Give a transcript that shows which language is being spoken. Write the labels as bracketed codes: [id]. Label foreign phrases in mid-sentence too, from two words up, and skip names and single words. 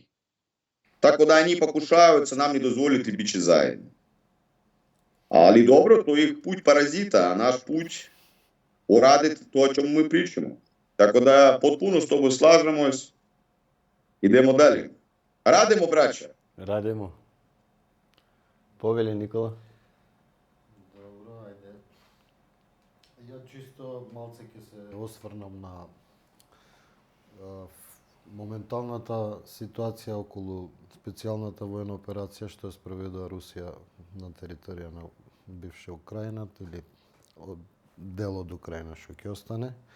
[sr] Tako da oni pokušavaju se nam ne dozvoliti biti zajedno. Ali dobro, to je put parazita, a naš put uraditi to o čemu mi pričamo. Tako da potpuno s tobom slažemo se. Idemo dalje. Radimo, braća. Radimo. [mk] Повели, Никола. Добро, ајде. Ја чисто малце ќе се осврнам на моменталната ситуација околу специјалната војна операција што ја спроведува Русија на територија на бивша Украина или дел од Украина што ќе остане.